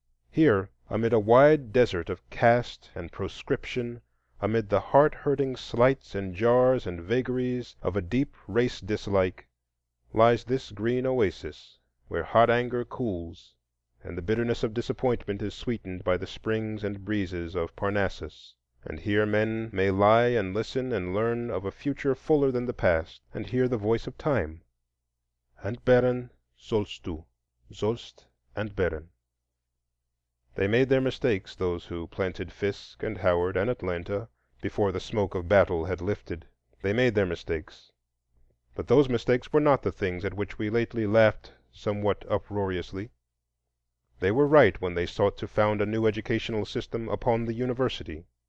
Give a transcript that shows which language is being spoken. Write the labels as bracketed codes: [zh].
[en] Here, amid a wide desert of caste and proscription, amid the heart-hurting slights and jars and vagaries of a deep race dislike, lies this green oasis, where hot anger cools and the bitterness of disappointment is sweetened by the springs and breezes of Parnassus. And here men may lie and listen and learn of a future fuller than the past, and hear the voice of time. [de] Entbehren sollst du, sollst entbehren. [en] They made their mistakes, those who planted Fisk and Howard and Atlanta before the smoke of battle had lifted. They made their mistakes. But those mistakes were not the things at which we lately laughed somewhat uproariously. They were right when they sought to found a new educational system upon the university.